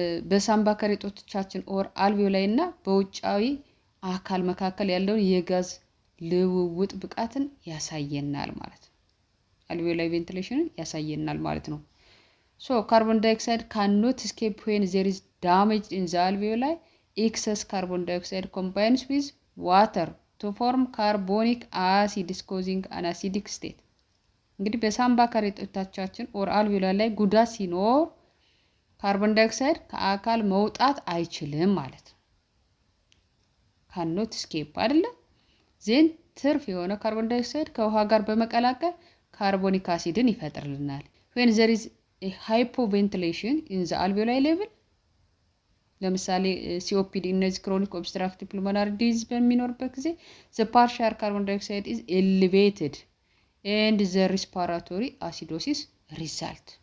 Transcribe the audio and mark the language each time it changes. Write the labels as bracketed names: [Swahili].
[Amharic] በሳምባ ከረጢቶቻችን ኦር አልቬኦላይ እና በውጫዊ አካል መካከል ያለውን የጋዝ ልውውጥ ብቃትን ያሳየናል ማለት ነው። አልቬኦላይ ቬንቲሌሽንን ያሳየናል ማለት ነው። [English] So carbon dioxide cannot escape when there is damage in the alveoli. Excess carbon dioxide combines with water to form carbonic acid causing an acidic state. [Amharic] እንግዲህ በሳምባ ከረጢቶቻችን ኦር አልቬኦላይ ላይ ጉዳት ሲኖር ካርቦን ዳይኦክሳይድ ከአካል መውጣት አይችልም ማለት ነው። [English] cannot escape [Amharic] አይደለ? ዜን ትርፍ የሆነ ካርቦን ዳይኦክሳይድ ከውሃ ጋር በመቀላቀል ካርቦኒክ አሲድን ይፈጥርልናል። [English] when there is a hypoventilation in the alveoli level [Amharic] ለምሳሌ ሲኦፒዲ እነዚህ [English] ክሮኒክ ኦብስትራክቲቭ ፑልሞናሪ ዲዚዝ [Amharic] በሚኖርበት ጊዜ [English] the partial carbon dioxide is elevated and the respiratory acidosis result.